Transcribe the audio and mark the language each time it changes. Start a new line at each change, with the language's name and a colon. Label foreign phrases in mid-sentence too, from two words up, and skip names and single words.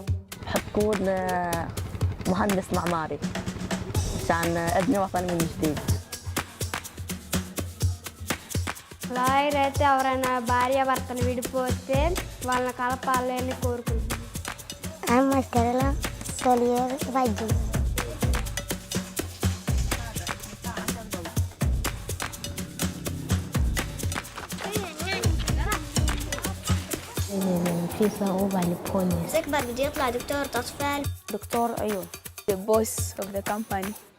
Arabic: بحب أكون مهندس معماري عشان أبني وطني من جديد.
Telugu: అయితే ఎవరైనా భార్య భర్తను విడిపోతే వాళ్ళని కలపాలని కోరుకుంటున్నాను.
English: I'm Carla Solier Vaidju.
Arabic: في صعوبة للبوليس. أكبر بدي يطلع دكتور أطفال. دكتور أيوه.
English: The boss of the company.